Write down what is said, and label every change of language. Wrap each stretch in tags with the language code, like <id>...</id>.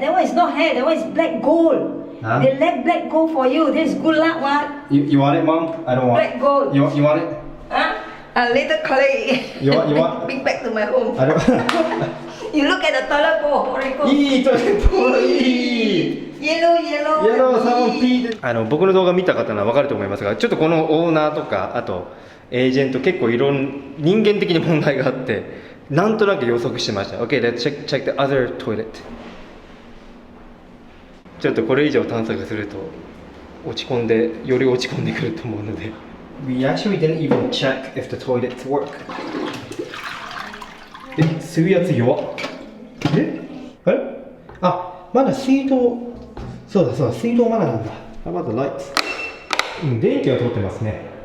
<en>That one is not hair, that one is black gold. Huh? They left black gold for you. This is good luck, what? You want it, Mom? I don't want Black gold. You want it? Huh? Later collect. You want? Bring back to my home. I don't. You look at the toilet bowl. Horrible. toilet bowl. Yellow. someone peed.</en> <ja>僕の動画見た方は分かると思いますが、ちょっとこのオーナーとかあとエージェント結構人間的に問題があって、なんとなく予測してました。</ja> <en>Okay, let's check the other toilet.</en> <ja>ちょっとこれ以上探索するとより落ち込んでくると思うので。</ja> <en>We actually didn't even check if the toilets work.</en> <ja>吸うやつ弱っ。あれあ、まだ水道、そうだそうだ、水道まだなんだ。</ja> <en>How about the lights?</en> <ja>うん、電気は通ってますね。</ja>